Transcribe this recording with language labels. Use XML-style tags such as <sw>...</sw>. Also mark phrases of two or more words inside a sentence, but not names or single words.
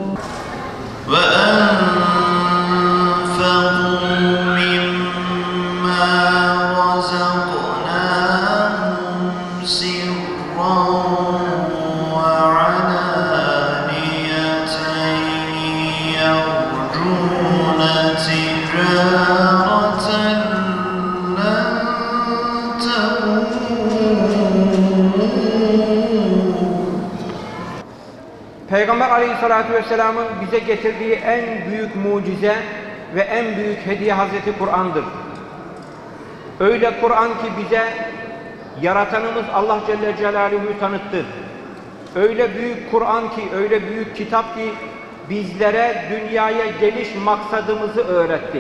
<ar>وَأَنفِقُوا مِمَّا رَزَقْنَاهُمْ سِرًّا وَعَلَانِيَةً يَرْجُونَ تِجَارَةً لَّن تَبُورَ.</ar> <tr>Peygamber Aleyhisselatü Vesselam'ın bize getirdiği en büyük mucize ve en büyük hediye Hazreti Kur'an'dır. Öyle Kur'an ki bize Yaratanımız Allah Celle Celaluhu'yu tanıttı. Öyle büyük Kur'an ki, öyle büyük kitap ki bizlere dünyaya geliş maksadımızı öğretti.</tr>